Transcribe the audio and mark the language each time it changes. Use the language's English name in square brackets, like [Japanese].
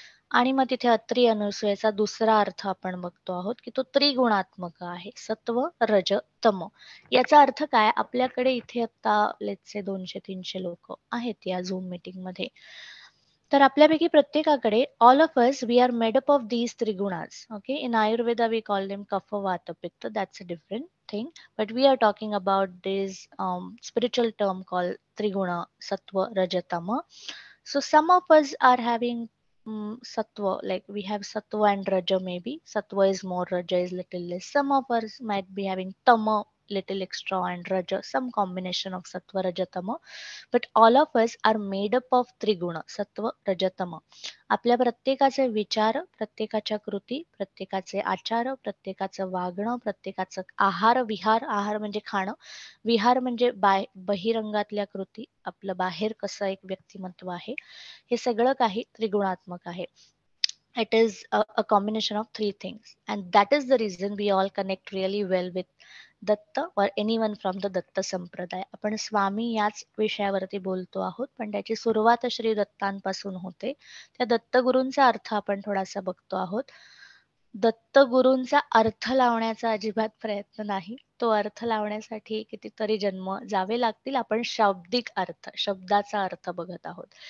[Marathi] आणि मग तिथे अत्री अनुसूयाचा दुसरा अर्थ आपण बघतो आहोत, की तो त्रिगुणात्मक आहे, सत्व रज तम. याचा अर्थ काय, आपल्याकडे इथे आता [English] let's say [Marathi] 200-300 लोक आहेत या झूम मीटिंग मध्ये. तर आपल्यापैकी प्रत्येकाकडे [English] All of us we are made up of these त्रिगुणास. Okay, in Ayurveda we call them kapha vata pitta, that's a different thing, but we are talking about this spiritual term called triguna, sattva, rajatama. So some of us are having sattva, like we have sattva and raja, maybe sattva is more, raja is little less. Some of us might be having tama, little extra, and raja, some combination of sattva, raja, tama. But all of us are made up of triguna, sattva, rajatama. [Marathi] आपल्या प्रत्येकाचे विचार, प्रत्येकाच्या कृती, प्रत्येकाचे आचार, प्रत्येकाचं वागणं, प्रत्येकाचं आहार विहार, आहार म्हणजे खाणं, विहार म्हणजे बहिरंगातल्या कृती, आपलं बाहेर कसं एक व्यक्तिमत्व आहे, हे सगळं काही त्रिगुणात्मक आहे. [English] It is a combination of three things, and that is the reason we all connect really well with Datta or anyone from the Datta sampradaya. [Marathi] आपण स्वामी याच विषयावरती बोलतो आहोत, पण त्याची सुरुवात श्री दत्तांपासून होते. त्या दत्तगुरूंचा अर्थ आपण थोडासा बघतो आहोत. दत्तगुरूंचा अर्थ लावण्याचा अजिबात प्रयत्न नाही. तो अर्थ लावण्यासाठी कितीतरी जन्म जावे लागतील. आपण शाब्दिक अर्थ, शब्दाचा अर्थ बघत आहोत.